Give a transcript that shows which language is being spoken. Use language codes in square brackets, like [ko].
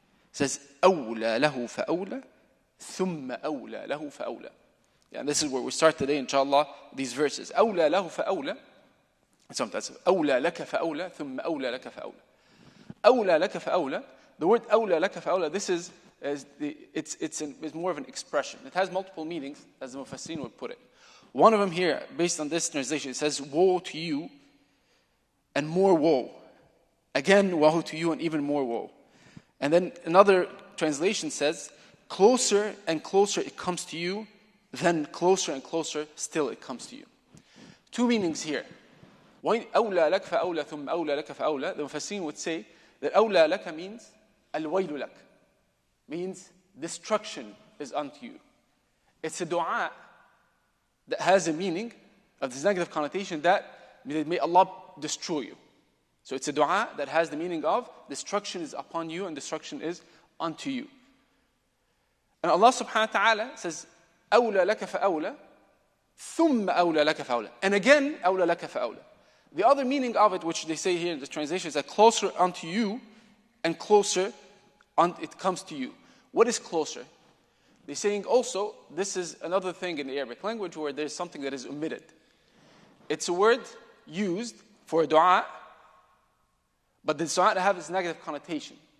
[en] It says, [ar] أَوْلَى لَهُ فَأَوْلَى ثُمَّ أَوْلَى لَهُ فَأَوْلَى. [en] Yeah, and this is where we start today, inshallah, these verses. [ar] أَوْلَى لَهُ فَأَوْلَى. [en] Sometimes [ar] أَوْلَى لَكَ فَأَوْلَى ثُمَّ أَوْلَى لَكَ فَأَوْلَى. أَوْلَى لَكَ فَأَوْلَى. [en] The word [ar] أَوْلَى لَكَ فَأَوْلَى, [en] this is it's more of an expression. It has multiple meanings, as the Mufassirin would put it. One of them here, based on this translation, it says, woe to you and more woe. Again, woe to you and even more woe. And then another translation says, closer and closer it comes to you, then closer and closer still it comes to you. Two meanings here. [ar] أَوْلَى لَكَ فَأَوْلَى ثُمَّ أَوْلَى لَكَ فَأَوْلَى. [en] The Mufassirin would say that [ar] أَوْلَى لَكَ [en] means [ar] الْوَيْلُ لَكَ, [en] means destruction is unto you. It's a dua that has a meaning of this negative connotation that may Allah destroy you. So it's a dua that has the meaning of destruction is upon you and destruction is unto you. And Allah subhanahu wa ta'ala says, [ar] أَوْلَى لَكَ فَأَوْلَى ثُمَّ أَوْلَى لَكَ فَأَوْلَى. [en] And again, [ar] أَوْلَى لَكَ فَأَوْلَى. [en] The other meaning of it, which they say here in the translation, is that closer unto you and closer it comes to you. What is closer? They're saying also, this is another thing in the Arabic language where there's something that is omitted. It's a word used for a dua, but the dua has its negative connotation.